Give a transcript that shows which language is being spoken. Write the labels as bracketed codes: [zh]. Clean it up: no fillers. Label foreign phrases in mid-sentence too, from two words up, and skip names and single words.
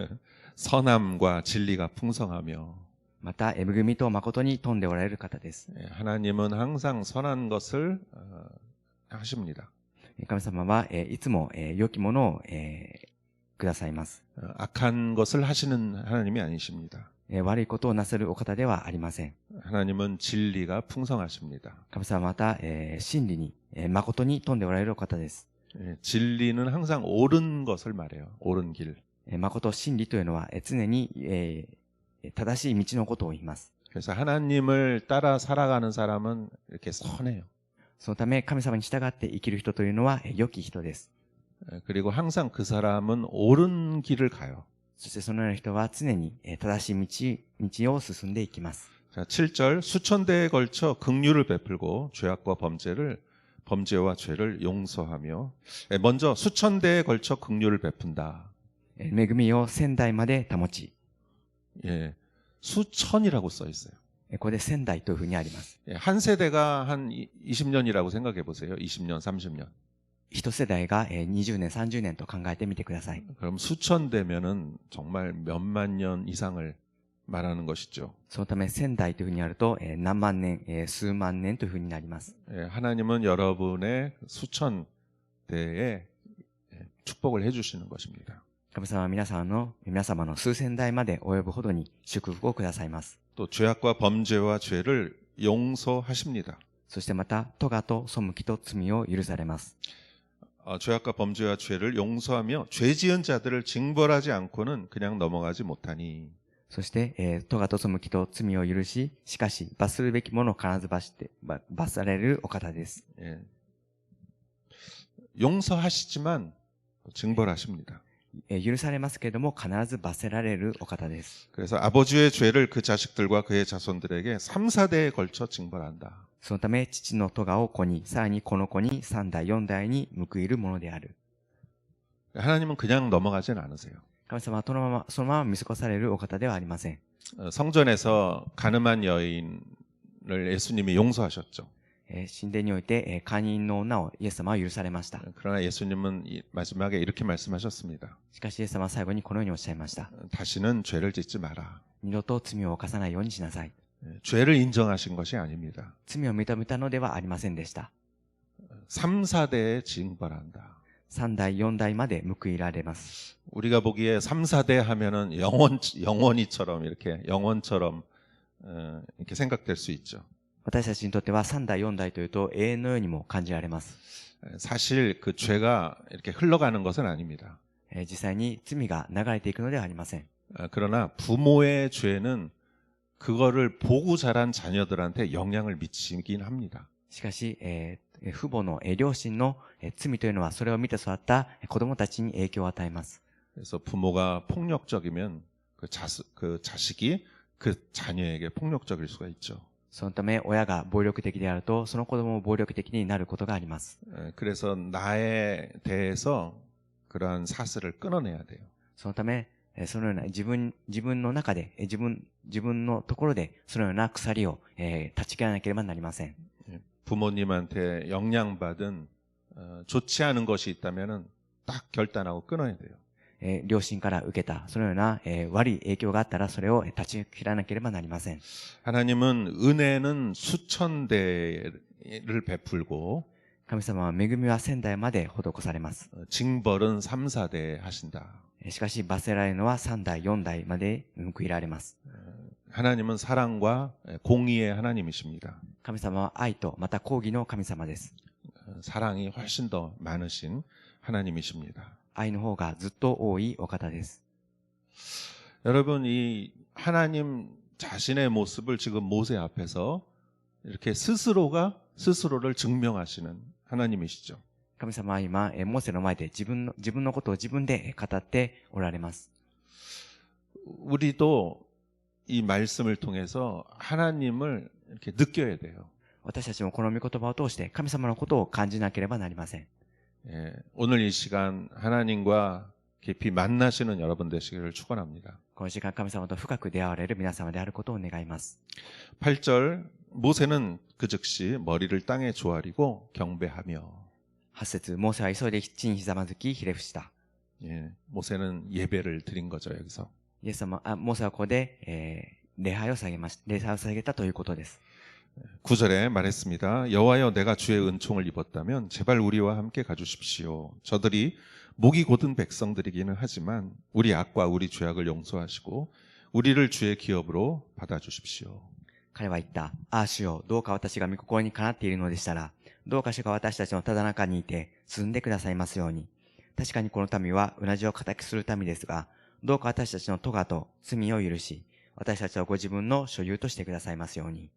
[ko] 선함과 진리가 풍성하며 [ja] また、恵みと誠に富んでおられる方です。 [ko] 하나님은 항상 선한 것을 하십니다. [ja] 神様はいつも良きものをくださいます。 [ko] 악한 것을 하시는 하나님이 아니십니다. [ja] 悪いことをなさるお方ではありません。 [ko] 하나님은 진리가 풍성하십니다. [ja] 神様はまた、真理に、誠に富んでおられるお方です。 [ko] 진리는 항상 옳은 것을 말해요. 옳은 길. [ja] 誠、真理というのは常に、正しい道のことを言います。 [ko] 그래서 하나님을 따라 살아가는 사람은 이렇게 선해요. [ja] そのため神様に従って生きる人というのは良き人です。 [ko] 그리고 항상 그 사람은 옳은 길을 가요. [ja] そしてそのような人は常に正しい道を進んでいきます。 [ko] 자, 7절 수천 대에 걸쳐 긍휼을 베풀고 범죄와 죄를 용서하며 먼저 수천 대에 걸쳐 긍휼을 베푼다. [ja] 恵みを千代まで保ち。 [ko] 예, 수천이라고 써 있어요. [ja] ここで千代というふうにあります。 [ko] 예, 한 세대가 한 20년이라고 생각해 보세요. 20년, 30년. [ja] 一世代が20年、30年と考えてみてください。 [ko] 그럼 수천 대면은 정말 몇만 년 이상을 말하는 것이죠. [ja] そのため1000代というふうになると何万年、数万年というふうになります。 [ko] 예, 하나님은 여러분의 수천 대에 축복을 해주시는 것입니다. [ja] 神様は皆様の数千代まで及ぶほどに祝福をくださいます。 [ko] 또 죄악과 범죄와 죄를 용서하십니다. [ja] そしてまた、咎と背きと罪を許されます。 [ko] 죄악과 범죄와 죄를 용서하며 죄 지은 자들을 징벌하지 않고는 그냥 넘어가지 못하니 [ja] そして、咎と背きと罪を許し、しかし罰するべきものを必ず罰されるお方です。 [ko] 예. 용서하시지만 징벌하십니다. [ja] 許されますけれども必ず罰せられるお方です。 [ko] 그래서 아버지의 죄를 그 자식들과 그의 자손들에게 3, 4대에 걸쳐 징벌한다. [ja] そのため父の咎を子に、さらにこの子に3代4代に報いるものである。 [ko] 하나님은 그냥 넘어가진 않으세요. [ja] 神様はそのまま見過ごされるお方ではありません。 [ko] 성전에서 가늠한 여인을 예수님이 용서하셨죠. [ja] 神殿において姦淫の女をイエス様は許されました。 [ko] 그러나 예수님은 마지막에 이렇게 말씀하셨습니다. [ja] しかしイエス様は最後にこのようにおっしゃいました。 [ko] 다시는 죄를 짓지 마라. [ja] 二度と罪を犯さないようにしなさい。 [ko] 죄를 인정하신 것이 아닙니다. [ja] 罪を認めたのではありませんでした。 [ko] 3, 4대에 징벌한다. [ja] 3 代4代まで報いられます。 [ko] 우리가 보기에 3, 4대 하면은 영원히처럼 이렇게 영원처럼 이렇게 생각될 수 있죠. [ja] 私たちにとっては3代4代というと永遠のようにも感じられます。 [ko] 사실 그 죄가 이렇게 흘러가는 것은 아닙니다. [ja] 実際に罪が流れていくのではありません。 [ko] 그러나 부모의 죄는 그거를 보고 자란 자녀들한테 영향을 미치긴 합니다. [ja] しかし、父母の両親の罪というのはそれを見て育った子供たちに影響を与えます。 [ko] 그래서 부모가 폭력적이면 그 자식이 그 자녀에게 폭력적일 수가 있죠. [ja] そのため親が暴力的であるとその子供も暴力的になることがあります。 [ko] 그래서 나에 대해서 그러한 사슬을 끊어내야 돼요. [ja] そのためそのような自分の中で自分のところでそのような鎖を断ち切らなければなりません。 [ko] 부모님한테 영향받은 좋지 않은 것이 있다면은 딱 결단하고 끊어야 돼요. [ja] 両親から受けたそのような悪い影響があったらそれを断ち切らなければなりません。 [ko] 하나님은 은혜는 수천 대를 베풀고 [ja] 神様は恵みは1000代まで施されます。 [ko] 징벌은 3, 4대 하신다. [ja] しかし罰せられるのは3代4代まで報いられます。 [ko] 하나님은 사랑과 공의의 하나님이십니다. [ja] 神様は愛とまた公義の神様です。 [ko] 사랑이 훨씬 더 많으신 하나님이십니다. [ja] 愛の方がずっと多いお方です。 [ko] 여러분, 이 하나님 자신의 모습을 지금 모세 앞에서 이렇게 스스로를 증명하시는 하나님이시죠. [ja] 神様は今、モーセの前で自分のことを自分で語っておられます。 [ko] 우리도 이 말씀을 통해서 하나님을 이렇게 느껴야 돼요. [ja] 私たちもこの御言葉を通して神様のことを感じなければなりません。 [ko] 예, 오늘 이 시간 하나님과 깊이 만나시는 여러분 되시기를 축원합니다. [ja] この時間神様と深く出会われる皆様であることを願います。 [ko] 8절 모세는 그 즉시 머리를 땅에 조아리고 경배하며 [ja] 8 節モーセは急いで地にひざまずきひれ伏した。 [ko] 예, 모세는 예배를 드린 거죠 여기서. [ja] モーセはここで、礼拝を捧げたということです。 [ko] 9절에 말했습니다. 여호와여 내가 주의 은총을 입었다면 제발 우리와 함께 가주십시오. 저들이 목이 곧은 백성들이기는 하지만 우리 악과 우리 죄악을 용서하시고 우리를 주의 기업으로 받아주십시오. [ja] 彼は言った。ああ主よ、どうか私が御心にかなっているのでしたら、どうか主が私たちのただ中にいて進んでくださいますように。確かにこの民はうなじを固くする民ですが、どうか私たちの咎と罪を許し、私たちをご自分の所有としてくださいますように。